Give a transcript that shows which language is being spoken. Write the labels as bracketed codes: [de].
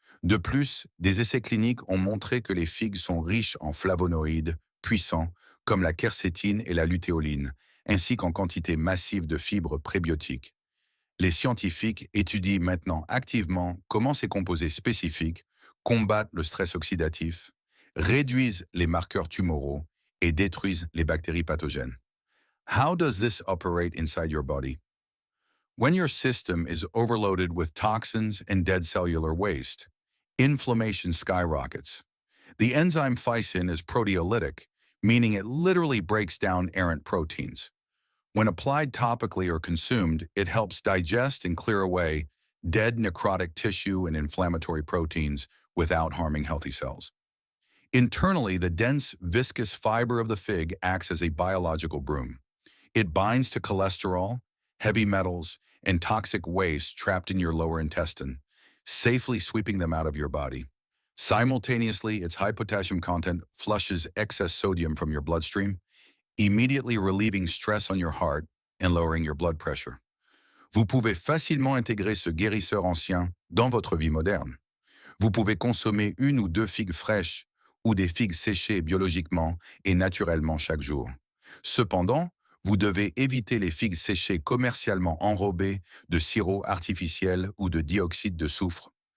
[fr] De plus, des essais cliniques ont montré que les figues sont riches en flavonoïdes puissants comme la quercétine et la lutéoline, ainsi qu'en quantité massive de fibres prébiotiques. Les scientifiques étudient maintenant activement comment ces composés spécifiques combattent le stress oxydatif, réduisent les marqueurs tumoraux et détruisent les bactéries pathogènes. [en] How does this operate inside your body? When your system is overloaded with toxins and dead cellular waste, inflammation skyrockets. The enzyme physin is proteolytic, meaning it literally breaks down errant proteins. When applied topically or consumed, it helps digest and clear away dead necrotic tissue and inflammatory proteins without harming healthy cells. Internally, the dense, viscous fiber of the fig acts as a biological broom. It binds to cholesterol, heavy metals, and toxic waste trapped in your lower intestine, safely sweeping them out of your body. Simultaneously, its high potassium content flushes excess sodium from your bloodstream, immediately relieving stress on your heart and lowering your blood pressure. [fr] Vous pouvez facilement intégrer ce guérisseur ancien dans votre vie moderne. Vous pouvez consommer une ou deux figues fraîches ou des figues séchées biologiquement et naturellement chaque jour. Cependant, vous devez éviter les figues séchées commercialement enrobées de sirop artificiel ou de dioxyde de soufre.